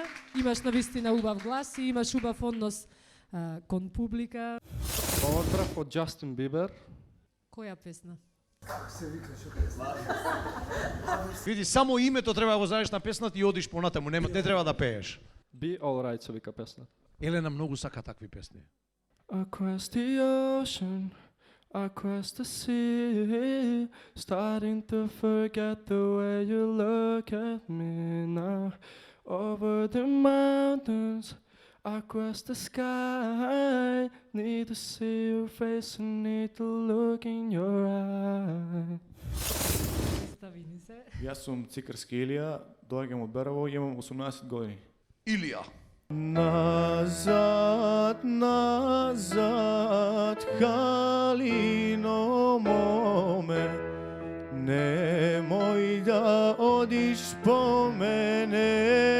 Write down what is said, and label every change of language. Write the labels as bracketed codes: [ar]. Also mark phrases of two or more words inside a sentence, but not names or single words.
[mk] Имаш навистина убав глас и имаш убав однос кон публика. Поздрав од Джастин Бибер. Која песна? Види, само името треба да го знаеш на песната и одиш понатаму, не треба да пееш. Be Alright се вика песната. Елена многу сака такви песни. [en] Across the ocean, across the sea, starting to forget the way you look at me now. Over the mountains, across the sky, need to see your face and need to look in your eye. [mk] Представи ни се. Јас сум Цикарски Илија, доаѓам од Берово, имам 18 години. Илија. Назад, назад, калино моме, немој да одиш по мене.